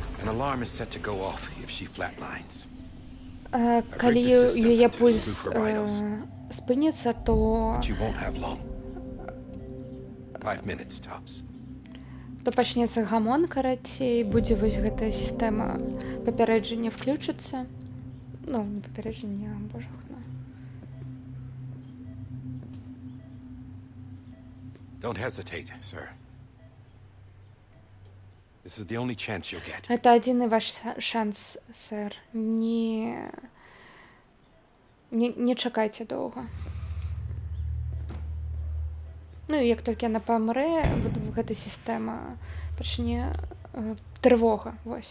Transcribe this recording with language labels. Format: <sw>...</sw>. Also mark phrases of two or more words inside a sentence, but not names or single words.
<en>alarm is set to go off if she flatlines.</en> <be>Калі яе пульс спыніцца, то</be> <en>But you won't have long. 5 minutes tops.</en> <be>пачнецца гамон, карацей, будзе вось гэтая сістэма папярэджання включыцца. Ну, не папярэджання, а божа хто.</be> <en>Don't hesitate, sir. This is the only chance you'll get.</en> <be>Гэта адзіны ваш шанс, сэр. Не чакайце доўга. Ну і як толькі яна памрэ, гэта сістэма пачне трывога, вось.</be>